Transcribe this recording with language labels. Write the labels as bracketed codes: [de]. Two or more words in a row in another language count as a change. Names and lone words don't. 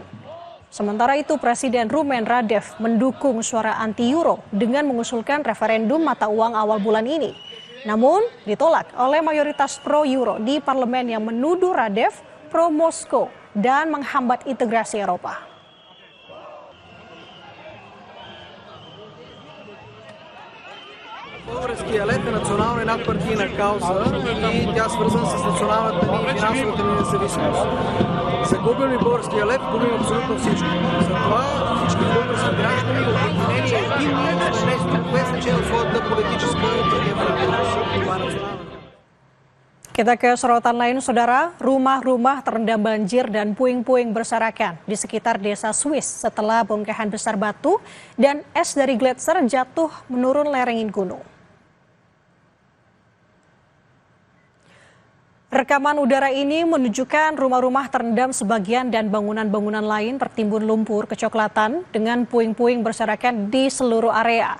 [id] Sementara itu, Presiden Rumen Radev mendukung suara anti-euro dengan mengusulkan referendum mata uang awal bulan ini. Namun, ditolak oleh mayoritas pro-euro di parlemen yang menuduh Radev pro-Moskow dan menghambat integrasi Eropa. [bg] Български лев е национална и надпартийна кауза и тя свързана с националната ни и финансовата ни независимост. Загубим ли българския лев, губим абсолютно всичко. Затова всички български граждани, обединени единни, без значение от своята политическа преференция. Това е национална. [id] Kita ke sorotan lain, saudara. Rumah-rumah terendam banjir dan puing-puing berserakan di sekitar desa Swiss setelah bongkahan besar batu dan es dari gletser jatuh menurun lereng gunung. Rekaman udara ini menunjukkan rumah-rumah terendam sebagian dan bangunan-bangunan lain tertimbun lumpur kecoklatan dengan puing-puing berserakan di seluruh area.